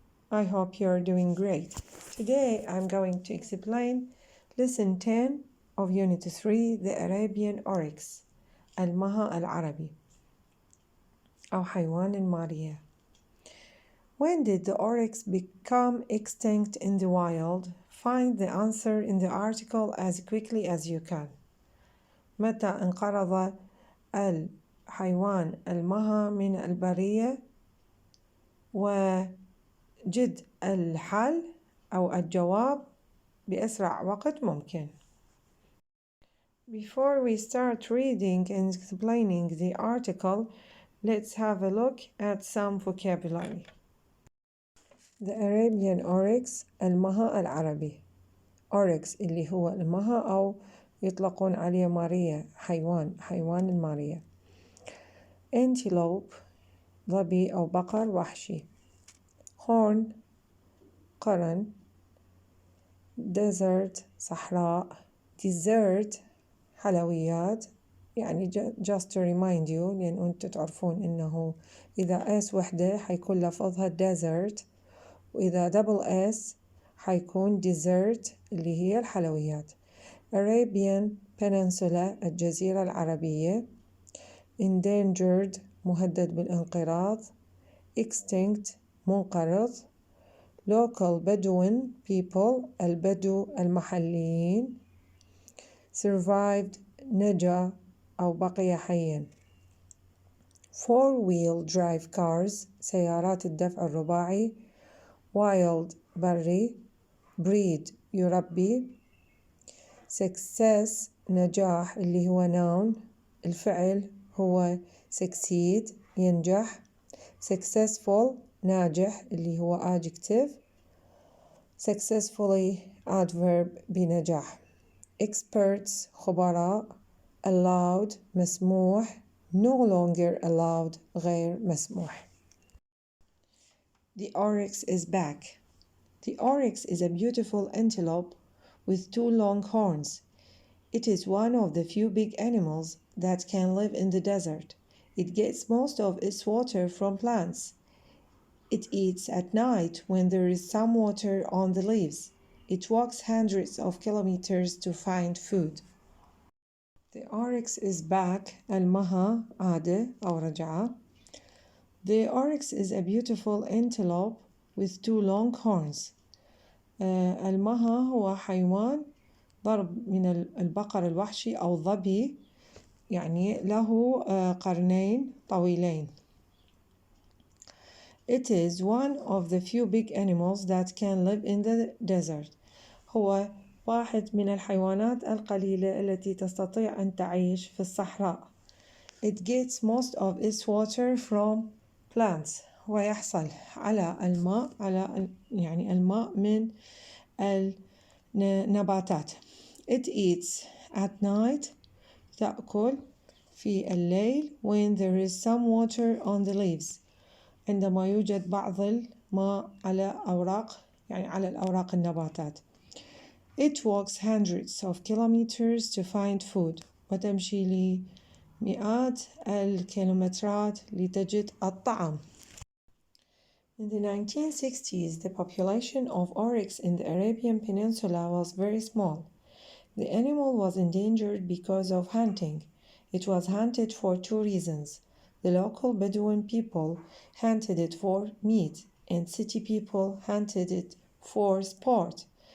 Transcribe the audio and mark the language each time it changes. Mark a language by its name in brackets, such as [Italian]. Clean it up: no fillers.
[English] I hope you're doing great. Today I'm going to explain Lesson 10 of Unit 3, the Arabian Oryx, [Arabic] المها العربي أو حيوان المارية. [English] When did the oryx become extinct in the wild? Find the answer in the article as quickly as you can. [Arabic] متى انقرض الحيوان المها من البرية؟ وجد الحل أو الجواب بأسرع وقت ممكن. [English] Before we start reading and explaining the article, let's have a look at some vocabulary. The Arabian Oryx المها العربي. [Arabic] Oryx اللي هو المها أو يطلقون عليه مارية حيوان المارية. Antelope ظبي أو بقر وحشي. Horn قرن. Desert صحراء. Dessert حلويات، يعني [English] just to remind you [Arabic] لأن أنتم تعرفون إنه إذا S وحدة حيكون لفظها desert، وإذا double S حيكون dessert اللي هي الحلويات. Arabian Peninsula الجزيرة العربية. Endangered مهدد بالانقراض. [English] Extinct منقرض. Local Bedouin people البدو المحليين. [Arabic] Survived نجا أو بقي حيا. [English] Four-wheel drive cars سيارات الدفع الرباعي. [Arabic] Wild بري. Breed يربي. Success نجاح اللي هو noun، الفعل هو succeed ينجح. Successful ناجح اللي هو adjective. [English] Successfully adverb بنجاح. Experts خبراء. Allowed مسموح. No longer allowed غير مسموح. The oryx is back. The oryx is a beautiful antelope with two long horns. It is one of the few big animals that can live in the desert. It gets most of its water from plants. It eats at night when there is some water on the leaves. It walks hundreds of kilometers to find food. [Arabic] The oryx is back. المها عادة أو رجعة. [English] The oryx is a beautiful antelope with two long horns. [Arabic] المها هو حيوان ضرب من البقر الوحشي أو الظبي، يعني له قرنين طويلين. [English] It is one of the few big animals that can live in the desert. [Arabic] هو واحد من الحيوانات القليلة التي تستطيع أن تعيش في الصحراء. [English] It gets most of its water from plants. [Arabic] ويحصل على الماء يعني الماء من النباتات. [English] It eats at night. [Arabic] تأكل في الليل [English] when there is some water on the leaves. [Arabic] عندما يوجد بعض الماء على أوراق، يعني على الأوراق النباتات. [English] It walks hundreds of kilometers to find food. [Arabic] وتمشي لمئات الكيلومترات لتجد الطعام. [English] In the 1960s, the population of oryx in the Arabian Peninsula was very small. The animal was endangered because of hunting. It was hunted for two reasons. The local Bedouin people hunted it for meat, and city people hunted it for sport.